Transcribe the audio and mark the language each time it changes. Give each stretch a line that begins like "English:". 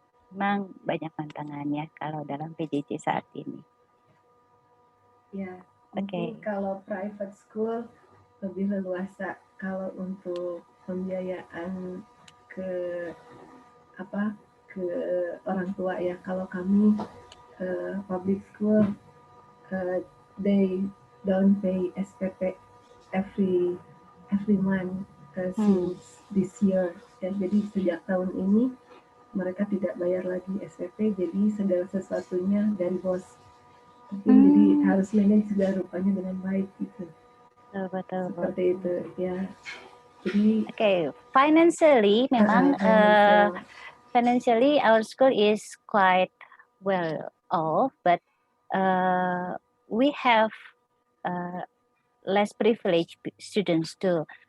Indonesian: Memang banyak tantangannya kalau dalam PJJ saat ini. Ya, mungkin kalau private school lebih leluasa. Kalau untuk pembiayaan ke apa ke orang tua ya. Kalau kami
English: public school, they don't pay SPP every month since this year.
Indonesian: Ya, jadi sejak tahun ini mereka tidak bayar lagi SPP, jadi segala sesuatunya dari bos. Jadi harus manage juga rupanya dengan baik gitu. Betul. Seperti itu ya. Jadi
English: Financially memang financially our school is quite well off, but we have less privileged students too.